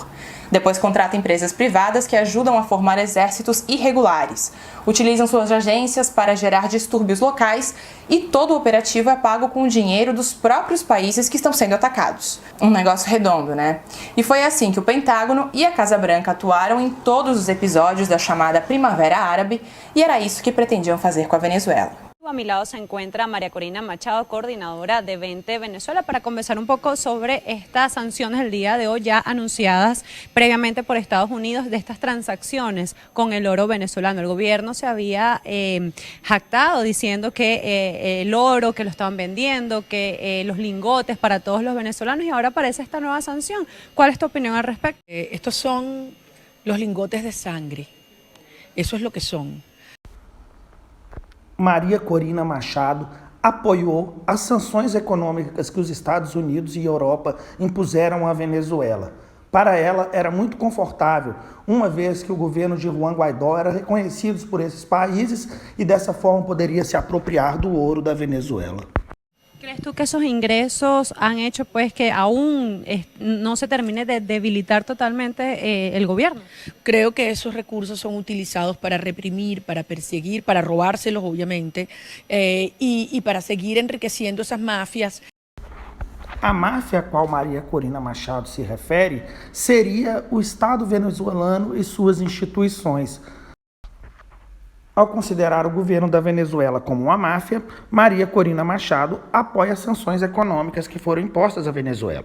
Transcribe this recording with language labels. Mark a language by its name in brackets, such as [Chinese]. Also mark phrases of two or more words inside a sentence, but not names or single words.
[Portuguese] Depois contrata empresas privadas que ajudam a formar exércitos irregulares, utilizam suas agências para gerar distúrbios locais e todo o operativo é pago com o dinheiro dos próprios países que estão sendo atacados. Um negócio redondo, né? E foi assim que o Pentágono e a Casa Branca atuaram em todos os episódios da chamada Primavera Árabe e era isso que pretendiam fazer com a Venezuela. [Spanish] A mi lado se encuentra María Corina Machado, coordinadora de Vente Venezuela, para conversar un poco sobre estas sanciones del día de hoy ya anunciadas previamente por Estados Unidos de estas transacciones con el oro venezolano. El gobierno se había jactado diciendo que el oro que lo estaban vendiendo, que los lingotes para todos los venezolanos y ahora aparece esta nueva sanción. ¿Cuál es tu opinión al respecto? Estos son los lingotes de sangre. Eso es lo que son. [Portuguese] Maria Corina Machado apoiou as sanções econômicas que os Estados Unidos e Europa impuseram à Venezuela. Para ela, era muito confortável, uma vez que o governo de Juan Guaidó era reconhecido por esses países e dessa forma poderia se apropriar do ouro da Venezuela. [Spanish] ¿Crees tú que esos ingresos han hecho pues que aún no se termine de debilitar totalmente el gobierno? Creo que esos recursos son utilizados para reprimir, para perseguir, para robárselos obviamente, y para seguir enriqueciendo esas mafias. [Portuguese] A máfia a qual Maria Corina Machado se refere seria o Estado venezuelano e suas instituições. Ao considerar o governo da Venezuela como uma máfia, Maria Corina Machado apoia as sanções econômicas que foram impostas à Venezuela.